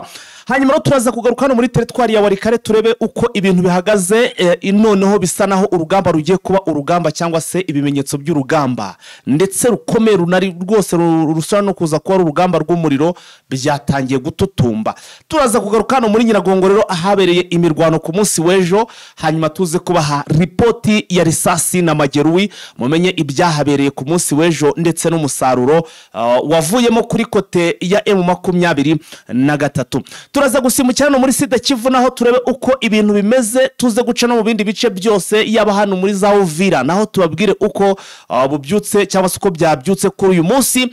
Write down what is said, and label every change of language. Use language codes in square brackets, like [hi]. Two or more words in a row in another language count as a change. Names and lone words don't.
[rw] Hanyuma rero turaza kugaruka hano muri teritwari ya Warikare turebe uko ibintu bihagaze, noneho bisa naho urugamba rugiye kuba urugamba cyangwa se ibimenyetso by'urugamba ndetse rukomeye runari rwose rusana no kuza kuba urugamba rw'umuriro byatangiye gututumba. Turaza kugaruka hano muri Nyiragongo rero ahabereye imirwano ku munsi w'ejo, hanyuma tuze kubaha ripoti ya risasi na mageruwi mumenye ibyahabereye ku munsi w'ejo ndetse n'umusaruro wavuyemo kuri kote ya M23. Turaza gusimukira no muri Sida Kivu naho turebe uko ibintu bimeze, tuze guca no mu bindi bice byose yaba hano muri za Uvira naho tubabwire uko bubyutse cyangwa uko byabyutse kuri uyu munsi.